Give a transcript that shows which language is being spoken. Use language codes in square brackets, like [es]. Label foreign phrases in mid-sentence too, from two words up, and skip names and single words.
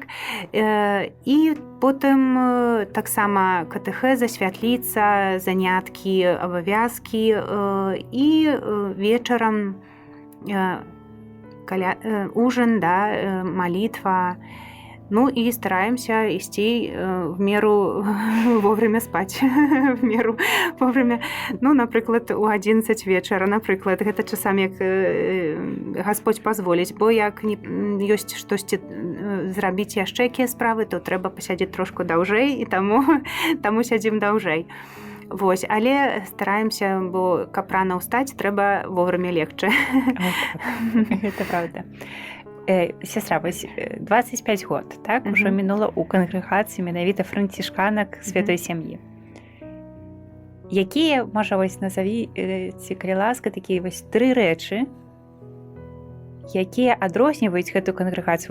[be] І потым таксама катэхеза, святліца, заняткі, абавязкі, і вечарам ужин, да, малітва. [ru] Ну і стараемся ісці в меру вовремя спаць, в меру вовремя, [be] ну, напрыклад, у 11 вечара, напрыклад, гэта часамі, як Гасподзь пазволіць, бо як ёсць штосьці зрабіць яшчэ якія справы, то трэба пасядзець трошку даўжэй, і таму сядзім даўжэй. Вось, але стараемся, бо каб рана ўстаць, трэба [ru] вовремя легче. [be] Гэта правда. Сестра, вось 25 год, так, ужо мінула ў кангрэгацыі менавіта францішканак святой сям'і. Якія, можа, вось назаві, ці калі ласка, такія вось 3 рэчы, якія адрозніваюць гэту кангрэгацыю?